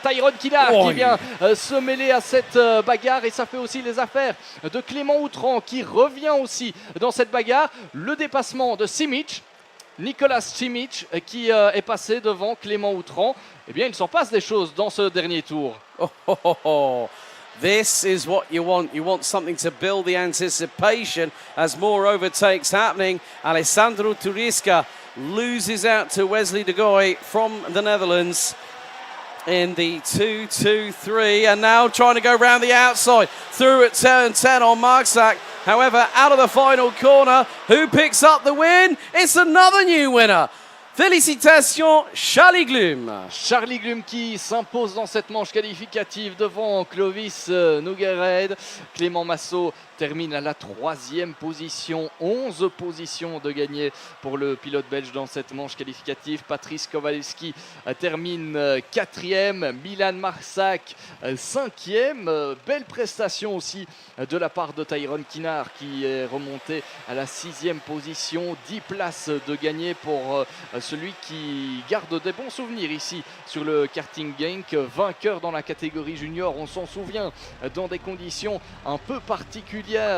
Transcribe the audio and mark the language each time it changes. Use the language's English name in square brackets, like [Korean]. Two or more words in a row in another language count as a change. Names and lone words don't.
[French] Tyrone Kinnar qui vient se mêler à cette bagarre et ça fait aussi les affaires de Clément Outran qui revient aussi dans cette bagarre. Le dépassement de Simic, Nicolas Simic qui est passé devant Clément Outran. Eh bien, il s'en passe des choses dans ce dernier tour. [English] This is what you want. You want something to build the anticipation as more overtakes happening. Alessandro Tudiska loses out to Wesley de Rooij from the Netherlands in the 2-2-3, and now trying to go round the outside through at turn 10 on Marksak. However, out of the final corner, who picks up the win? It's another new winner. [French] Félicitations, Charlie Glum. Charlie Glum qui s'impose dans cette manche qualificative devant Clovis Nogaroid. Clément Massot termine à la 3e position. 11 positions de gagné pour le pilote belge dans cette manche qualificative. Patrice Kavalski termine 4e. Milan Marksak 5e. Belle prestation aussi de la part de Tyrone Kinnar qui est remonté à la 6e position. 10 places de gagné pour celui qui garde des bons souvenirs ici sur le karting Genk, vainqueur dans la catégorie junior, on s'en souvient, dans des conditions un peu particulières.